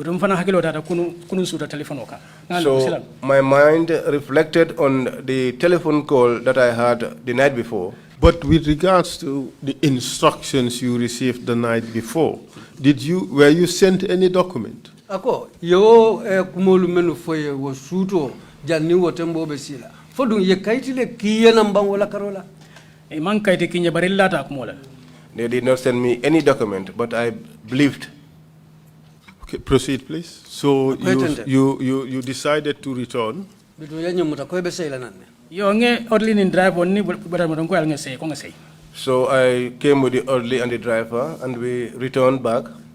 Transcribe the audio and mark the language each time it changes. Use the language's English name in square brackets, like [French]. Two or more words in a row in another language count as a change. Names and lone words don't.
[English] So my mind reflected on the telephone call that I had the night before. But with regards to the instructions you received the night before, were you sent any document? [Mandingo] Ako yo kumolu menu foye wo suto janni wo tembo be sila. Fodun ye kaitile kiye nambang wala karola. [English] They did not send me any document, but I believed. Okay, proceed, please. So you decided to return. So I came with the orderly and the driver, and we returned back.